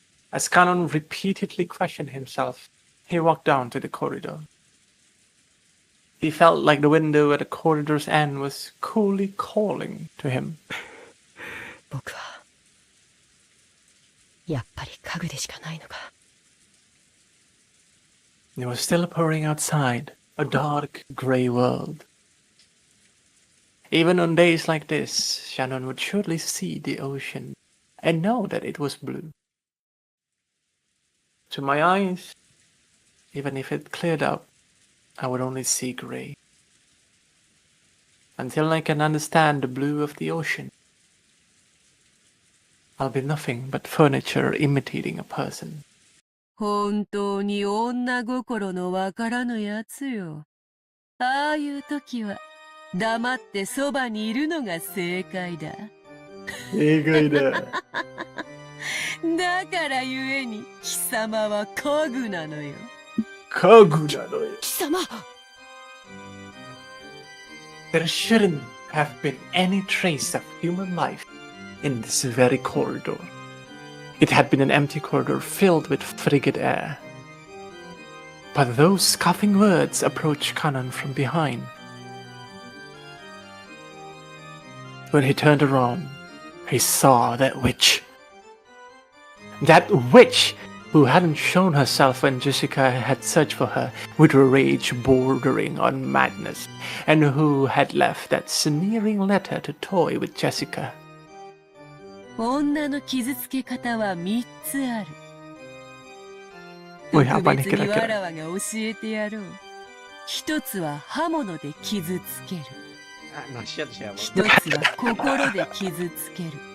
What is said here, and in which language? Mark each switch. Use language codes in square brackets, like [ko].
[en] As Kanon repeatedly questioned himself, he walked down to the corridor. He felt like the window at the corridor's end was coolly calling to him. [ja] 僕はやっぱり家具でしかないのか。 [en] It was still pouring outside, a dark, grey world. Even on days like this, Shannon would surely see the ocean and know that it was blue. To my eyes, even if it cleared up, I would only see grey. Until I can understand the blue of the ocean, I'll be nothing but furniture imitating a person. [ja] 本当に女心のわからぬやつよ。ああいう時は黙ってそばにいるのが正解だ。だからゆえに貴様は家具なのよ。貴様。 [en] There shouldn't have been any trace of human life in this very corridor. It had been an empty corridor filled with frigid air. But those scoffing words approached Kanon from behind. When he turned around, he saw that witch. That witch who hadn't shown herself when Jessica had searched for her with a rage bordering on madness, and who had left that sneering letter to toy with Jessica. [ja] 女の傷つけ方は3つある。 [id] おい、apa nih [ja] 特別に [id] kira-kira? [ja] わらわが教えてやろう。一つは刃物で傷つける。 [id] Ah, nasihat siapa? [ja] 一つは心で傷つける。